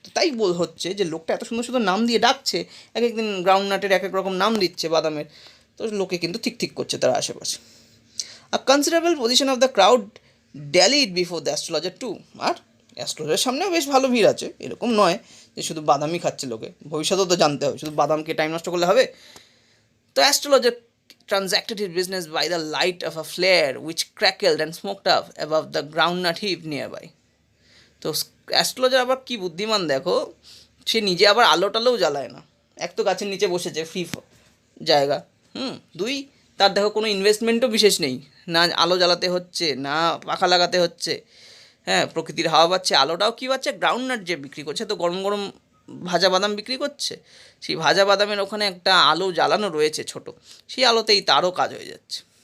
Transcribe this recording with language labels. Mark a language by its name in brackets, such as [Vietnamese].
[Bangla] তাই হচ্ছে যে লোকটা এত সুন্দর সুন্দর নাম দিয়ে ডাকছে, এক একদিন গ্রাউন্ডনাটের এক এক রকম নাম দিচ্ছে, বাদামের, তো লোকে কিন্তু ঠিক ঠিক করছে তার আশেপাশে। [English] a considerable position of the crowd dallied before the astrologer too, [Bangla] আর অ্যাস্ট্রোলজারের সামনেও বেশ ভালো ভিড় আছে, এরকম নয় যে শুধু বাদামই খাচ্ছে লোকে, ভবিষ্যতেও তো জানতে হবে, শুধু বাদামকে টাইম নষ্ট করলে হবে। [English] The astrologer transacted his business by the light of a flare which crackled and smoked up above the groundnut heap nearby. [Bangla] তো অ্যাস্ট্রোলজার আবার কী বুদ্ধিমান দেখো, সে নিজে আবার আলো টালোও জ্বালায় না, এক তো গাছের নিচে বসেছে, ফ্রি জায়গা, দুই তার দেখো কোনো ইনভেস্টমেন্টও বিশেষ নেই, না আলো জ্বালাতে হচ্ছে, না পাখা লাগাতে হচ্ছে, প্রকৃতির হাওয়া পাচ্ছে, আলোটাও কী পাচ্ছে, গ্রাউন্ডনাট যে বিক্রি করছে, তো গরম গরম ভাজা বাদাম বিক্রি করছে, সেই ভাজা বাদামের ওখানে একটা আলো জ্বালানো রয়েছে ছোট, সেই আলোতেই তারও কাজ হয়ে যাচ্ছে।